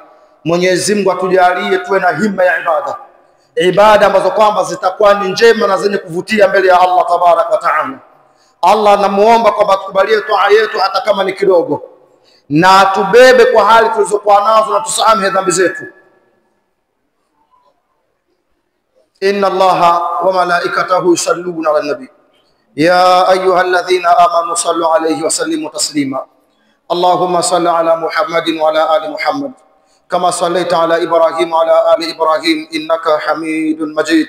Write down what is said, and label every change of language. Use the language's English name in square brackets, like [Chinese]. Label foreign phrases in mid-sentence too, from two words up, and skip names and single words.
[Swahili] Mwenyezi Mungu atujalie tuwe na himma ya ibada ambazo kwamba zitakuwa ni njema na zenye kuvutia mbele ya [Arabic] الله تبارك وتعالى. [Swahili] Allah namuomba kwamba tukubalie toa yetu hata kama ni kidogo, na tubebe kwa hali tulizokuwa nazo, na tusamehe dhambi zetu. [Arabic] إن الله وملائكته يصلون على النبي يا أيها الذين آمنوا صلوا عليه وسلموا تسليما. اللهم صل على محمد وعلى آل محمد كما صليت على إبراهيم وعلى آل إبراهيم إنك حميد مجيد.